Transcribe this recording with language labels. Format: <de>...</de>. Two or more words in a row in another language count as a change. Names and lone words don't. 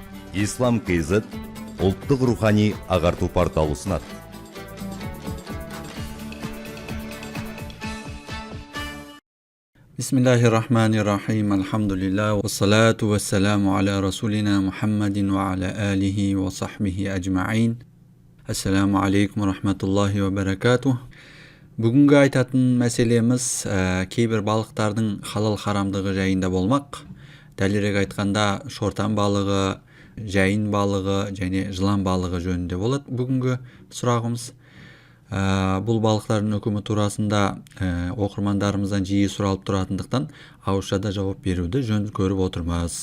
<kk>Ислам KZ ұлттық рухани ағарту порталы ұсынады.</kk> <ar>بسم الله الرحمن الرحيم. Алхамдулилlah. والصلاة والسلام على رسولنا محمد وعلى آله وصحبه أجمعين. السلام عليكم رحمة الله وبركاته.</ar> <kk>Бүгінгі айтатын мәселеміз кейбір балықтардың халал харамдығы жайында болмақ. Дәлірек айтқанда шортан балығы, жайын балығы және жылан балығы жөнінде болады бүгінгі сұрағымыз. Бұл балықтардың үкімі турасында оқырмандарымыздан жиі сұралып тұратындықтан ауызшада жауап беруді жөн көріп отырмыз.</kk>